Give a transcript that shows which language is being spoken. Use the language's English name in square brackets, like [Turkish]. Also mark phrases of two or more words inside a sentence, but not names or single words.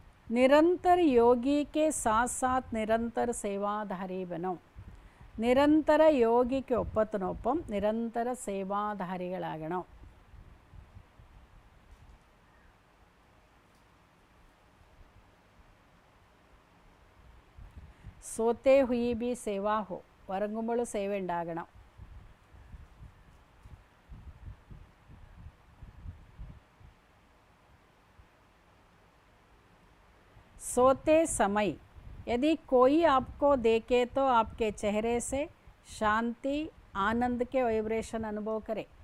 [Hindi] निरंतर योगी के साथ साथ निरंतर सेवाधारी बनो. [Malayalam] നിരന്തര യോഗിക്ക് ഒപ്പത്തിനൊപ്പം നിരന്തര സേവാധാരികളാകണം. [Hindi] सोते हुए भी सेवा हो, [Malayalam] ഉറങ്ങുമ്പോൾ സേവ ഉണ്ടാകണം. [Hindi] सोते समय यदि कोई आपको देखे तो आपके चेहरे से शांति आनंद के वैब्रेशन अनुभव करें.